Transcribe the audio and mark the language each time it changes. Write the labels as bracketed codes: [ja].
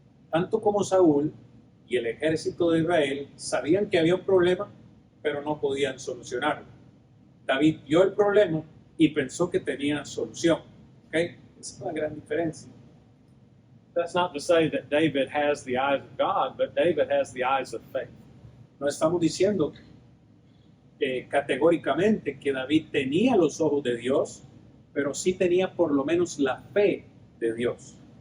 [es] Tanto como Saúl y el ejército de Israel sabían que había un problema, pero no podían solucionarlo. David vio el problema y pensó que tenía solución. ¿Okay? Esa es la gran diferencia. [en] That's not to say that David has the eyes of God, but David has the eyes of faith. [es] No estamos diciendo categóricamente que David tenía los ojos de Dios, pero sí tenía por lo menos la fe de Dios.